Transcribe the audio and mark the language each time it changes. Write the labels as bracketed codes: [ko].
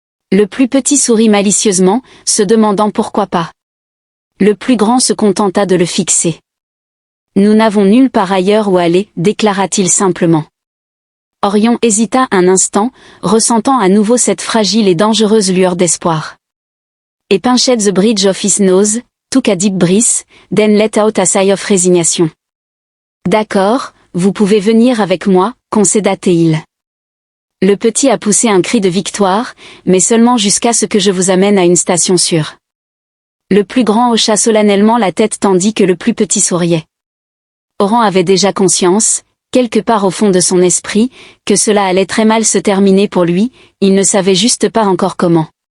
[fr] Le plus petit sourit malicieusement, se demandant pourquoi pas. Le plus grand se contenta de le fixer. Nous n'avons nulle part ailleurs où aller, déclara-t-il simplement. Orion hésita un instant, ressentant à nouveau cette fragile et dangereuse lueur d'espoir. [en] Et pinched the bridge of his nose, took a deep breath, then let out a sigh of resignation. [fr] D'accord, vous pouvez venir avec moi, concéda-t-il. Le petit a poussé un cri de victoire, mais seulement jusqu'à ce que je vous amène à une station sûre. Le plus grand hocha solennellement la tête tandis que le plus petit souriait. Orion avait déjà conscience, quelque part au fond de son esprit, que cela allait très mal se terminer pour lui, il ne savait juste pas encore comment.